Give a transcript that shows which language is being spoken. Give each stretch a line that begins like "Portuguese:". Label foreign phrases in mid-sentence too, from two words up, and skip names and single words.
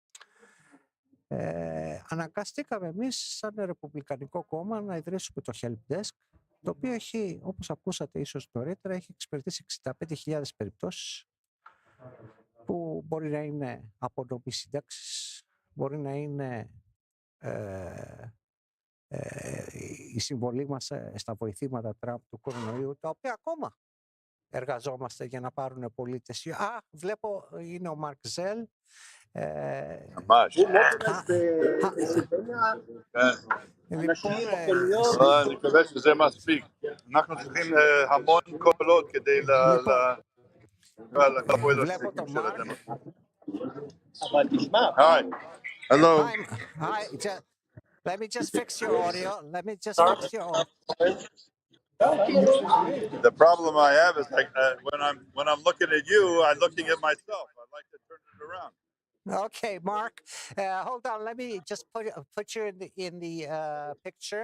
Greek: Αναγκαστήκαμε εμείς σαν Ρεπουμπλικανικό κόμμα να ιδρύσουμε το Help Desk, το οποίο έχει, όπως ακούσατε ίσως νωρίτερα, έχει εξυπηρετήσει 65.000 περιπτώσεις που μπορεί να είναι απονομή σύνταξης, μπορεί να είναι η συμβολή μας στα βοηθήματα Τραμπ του κορονοϊού, τα οποία ακόμα εργαζόμαστε για να πάρουν πολίτες. Βλέπω είναι ο MARC ZELL.
Hebrew: אני מקווה שזה מספיק. אנחנו צריכים המון קולות כדי לקבל את הסיכום של הדמוקרטיה.
English: Hi. Hello. Hi. Let me just fix your audio. The problem I have is like when I'm looking at you, I'm looking at myself. I like to turn it around. Okay, Mark. Hold on. Let me just put you in the picture.